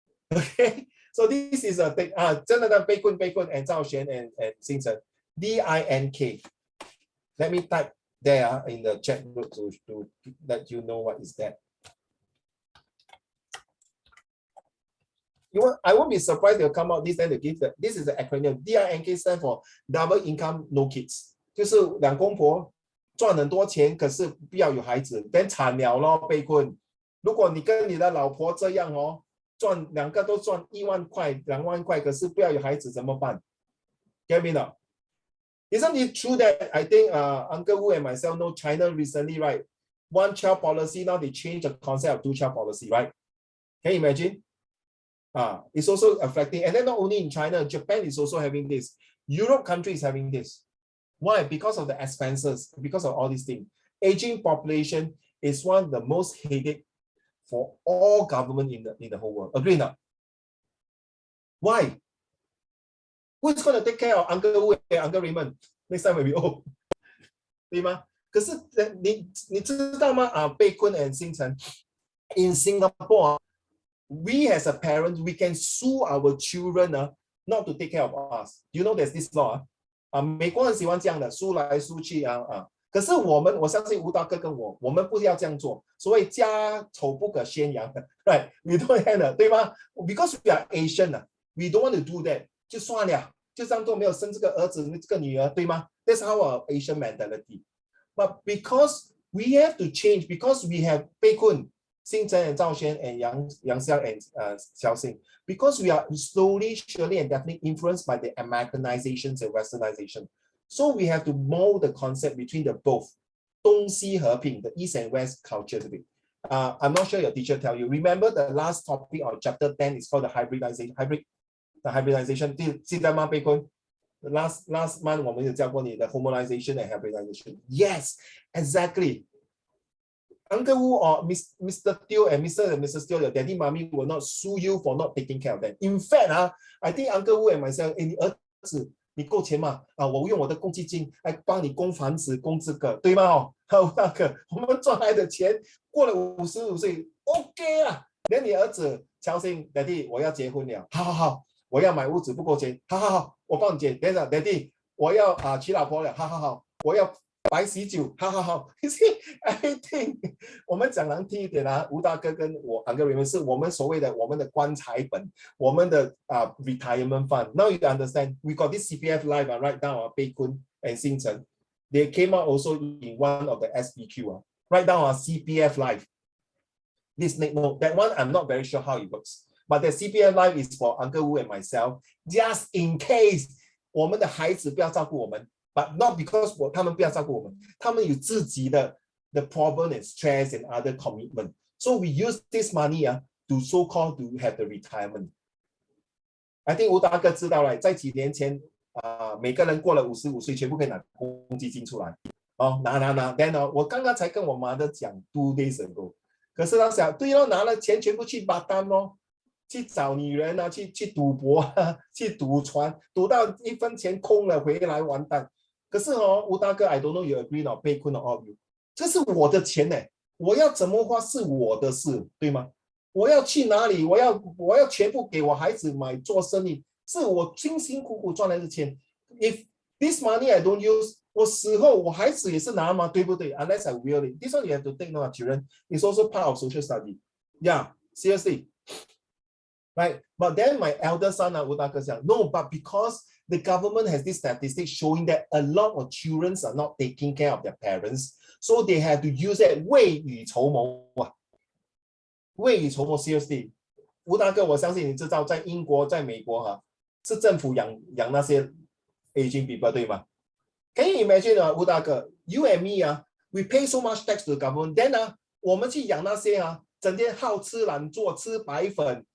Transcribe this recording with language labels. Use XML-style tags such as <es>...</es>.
<en>OK，so this is a thing</en> <zh>真的</zh> <en>贝坤 and 赵璇 and 星辰 DINK。 Let me type there in the chat group to let you know what is that. I won't be surprised they'll come out this and they give that. This is the acronym. DINK stand for double income no kids.</en> <zh>就是两公婆赚很多钱，可是不要有孩子，等惨了咯，被困。如果你跟你的老婆这样两个都赚1万块、2万块，可是不要有孩子怎么办 ？</zh> <en>Get me now? Isn't it true that I think Uncle Wu and myself know China recently, right? 1-child policy, now they changed the concept of 2-child policy, right? Can you imagine? It's also affecting, and then not only in China, Japan is also having this. Europe country is having this. Why? Because of the expenses, because of all these things. Aging population is one of the most headache for all government in the whole world. Agree not? Why? Who's going to take care of Uncle Wu and Uncle Raymond next time when we old?</en> <zh>对吗？可是你知道吗？</zh> <en>贝坤 and 星辰 in Singapore, we as a parent, we can sue our children not to take care of us. You know there's this law</en> <zh>美国人喜欢这样的，诉来诉去可是我相信吴大哥跟我们不要这样做，所谓家丑不可宣扬 ，</zh> <en>right? We don't have that，</en> <zh>对吗</zh> <en>？Because we are Asian we don't want to do that，</en> <zh>就算了，就当做没有生这个儿子这个女儿，对吗</zh> <en>？That's our Asian mentality. But because we have to change, because we have 贝坤、星辰 and 赵轩 and 杨潇 and 肖星, because we are slowly, surely, and definitely influenced by the Americanizations and Westernization. So we have to mold the concept between the both</en> <zh>东西和平,</zh> <en>the East and West culture. I'm not sure your teacher tell you. Remember the last topic of chapter 10 is called the hybridization. The hybridization.</en> <zh>记得吗，</zh> <en>贝坤 ？Last month</en> <zh>我们有教过你的</zh> <en>homogenization and hybridization. Yes, exactly. Uncle Wu or Mr. Teo and Mr. and Mrs. Teo, your daddy, mommy will not sue you for not taking care of them. In fact, I think Uncle Wu and myself,</en> <zh>你儿子你够钱吗？我用我的公积金来帮你供房子、供这个，对吗？哦，那个我们赚来的钱过了55岁 ，OK 啊。连你儿子乔欣 ，Daddy 我要结婚了，好，我要买屋子不够钱，好，我帮你结。等等 ，Daddy 我要娶老婆了，好，我要白喜酒，好。</zh> <en>You see everything</en> <zh>我们讲难听一点啊，吴大哥跟我两个人是我们所谓的我们的棺材本，我们的</zh> <en>retirement fund. Now you understand? We got this CPF Life right now, Pei Kun and Xing Chen. They came out also in one of the SBQ. Right now, CPF Life. Please make note. That one I'm not very sure how it works. But the CPF Life is for Uncle Wu and myself, just in case</en> <zh>我们的孩子不要照顾我们。</zh> <en>But not because</en> <zh>他们不要照顾我们，他们有自己的</zh> <en>the problem and stress and other commitment. So we use this money to so-called to have the retirement.</en> <zh>I think 吴大哥知道了，在几年前每个人过了55岁，全部可以拿公积金出来。拿。 Then 我刚刚才跟我妈的讲</zh> <en>2 days ago，</en> <zh>可是他想，对咯，拿了钱全部去巴丹咯，去找女人啊，去赌博去赌船，赌到1分钱空了，回来完蛋。可是吴大哥 ，</zh> <en>I don't know you agree or</en> <zh>被困</zh> <en>or you，</en> <zh>这是我的钱呢，我要怎么花是我的事，对吗？我要去哪里？我要全部给我孩子买做生意，是我辛辛苦苦赚来的钱。</zh> <en>If this money I don't use，</en> <zh>我死后我孩子也是拿嘛，对不对</zh> <en>？Unless I will it. This one you have to take note, children. It's also part of social study. Yeah, seriously. Right, but then my elder son</en> <zh>吴大哥讲</zh> <en>，No, but because the government has this statistic showing that a lot of children are not taking care of their parents, so they have to use it</en> <zh>未雨绸缪啊，未雨绸缪</zh> <en>seriously，</en> <zh>吴大哥，我相信你知道，在英国、在美国是政府养那些</zh> <en>aging people</en> <zh>对吗</zh> <en>？Can you imagine 吴大哥 ，you and me we pay so much tax to the government, then</en> <zh>我们去养那些整天好吃懒做，吃白粉。</zh>